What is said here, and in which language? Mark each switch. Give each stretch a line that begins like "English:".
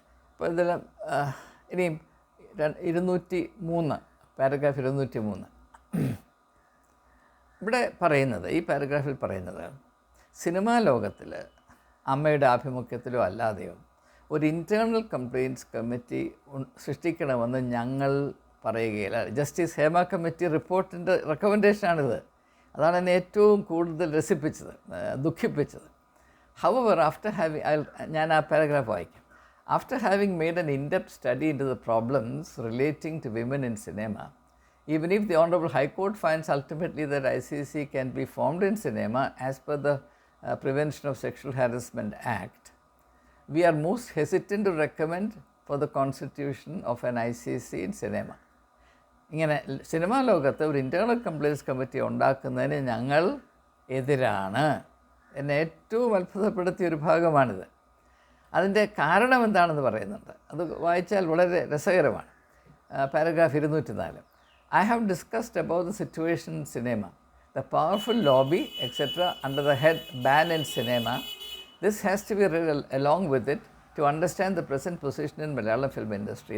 Malayalam: അപ്പോൾ ഇതെല്ലാം ഇനിയും 203 പാരഗ്രാഫ് 203 ഇവിടെ പറയുന്നത്, ഈ പാരഗ്രാഫിൽ പറയുന്നത്, സിനിമാ ലോകത്തിൽ അമ്മയുടെ ആഭിമുഖ്യത്തിലോ അല്ലാതെയോ ഒരു ഇൻറ്റേർണൽ കംപ്ലയിൻറ്റ്സ് കമ്മിറ്റി സൃഷ്ടിക്കണമെന്ന് ഞങ്ങൾ പറയുകയില്ല. ജസ്റ്റിസ് ഹേമ കമ്മിറ്റി റിപ്പോർട്ടിൻ്റെ റെക്കമെൻഡേഷനാണിത്. അതാണ് എന്നെ ഏറ്റവും കൂടുതൽ രസിപ്പിച്ചത്, ദുഃഖിപ്പിച്ചത്.
English: hour after having,
Malayalam: ഞാൻ ആ പാരഗ്രാഫ് വായിക്കാം.
English: After having made an in depth study into the problems relating to women in cinema, even if the Honorable High Court finds ultimately that ICC can be formed in cinema as per the Prevention of Sexual Harassment Act, we are most hesitant to recommend for the constitution of an ICC in cinema.
Malayalam: ഇങ്ങനെ cinema ലോകത്ത് ഒരു internal complaints committee ഉണ്ടാക്കുന്നതിന് ഞങ്ങൾ എതിരാണ്. എന്നെ ഏറ്റവും അത്ഭുതപ്പെടുത്തിയ ഒരു ഭാഗമാണിത്. അതിൻ്റെ കാരണം എന്താണെന്ന് പറയുന്നുണ്ട്. അത് വായിച്ചാൽ വളരെ രസകരമാണ്. Paragraph 204.
English: I have discussed about the situation in cinema, the powerful lobby, etc. under the head ban in cinema. This has to be read along with it to understand the present position in Malayalam film industry.